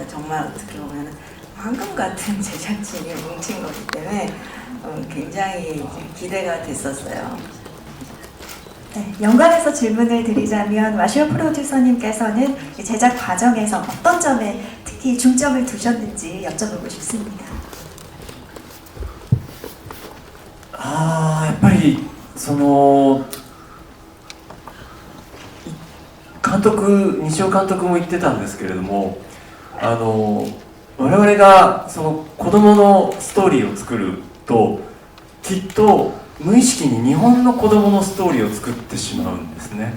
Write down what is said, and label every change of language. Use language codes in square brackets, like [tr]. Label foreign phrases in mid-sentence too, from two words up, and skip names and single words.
[ko] 정말 어떻게 보면 황금 같은 제작진이 뭉친 거기 때문에 굉장히 기대가 됐었어요. 네, 연관해서 질문을 드리자면 와시오 프로듀서님께서는 제작 과정에서 어떤 점에 특히 중점을 두셨는지 여쭤보고 싶습니다. [ja] やっぱりその西尾監督も言ってたんですけれども我々がその子供のストーリーを作るときっと無意識に日本の子供のストーリーを作ってしまうんですね。